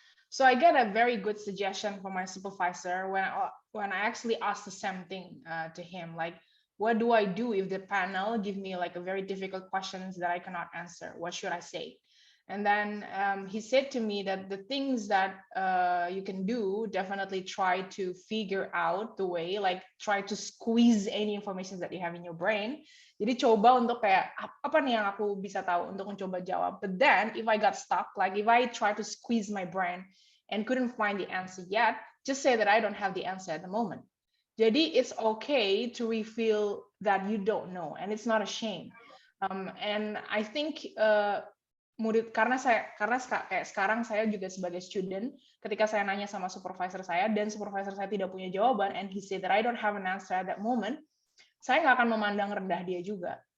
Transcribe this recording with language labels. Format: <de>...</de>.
<en>So I get a very good suggestion from my supervisor when I actually asked the same thing to him, like, what do I do if the panel give me like a very difficult questions that I cannot answer? What should I say? And then he said to me that the things that you can do, definitely try to figure out the way, like try to squeeze any information that you have in your brain.</en> <id>Jadi coba untuk kayak apa nih yang aku bisa tahu untuk mencoba jawab.</id> <en>But then if I got stuck, like if I try to squeeze my brain and couldn't find the answer yet, just say that I don't have the answer at the moment. Jadi it's okay to reveal that you don't know, and it's not a shame. And I think</en> <id>murid, karena kayak sekarang saya juga sebagai student, ketika saya nanya sama supervisor saya dan supervisor saya tidak punya jawaban</id> <en>and he said that I don't have an answer at that moment,</en> <id>saya nggak akan memandang rendah dia juga.</id>